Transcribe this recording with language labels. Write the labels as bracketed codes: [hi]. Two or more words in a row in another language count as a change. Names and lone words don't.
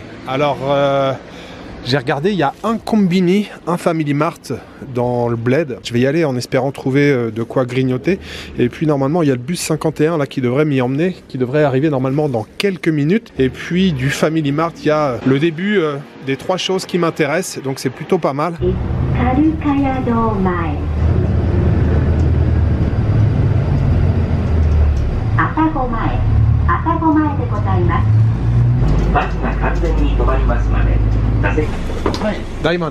[fr] Alors j'ai regardé, il y a un Combini, un Family Mart dans le bled. Je vais y aller en espérant trouver de quoi grignoter. Et puis normalement, il y a le bus 51 là qui devrait m'y emmener, qui devrait arriver normalement dans quelques minutes. Et puis du Family Mart, il y a le début des 3 choses qui m'intéressent. Donc c'est plutôt pas mal. [ja] バスが完全に止まりますので、座席。ダイモン。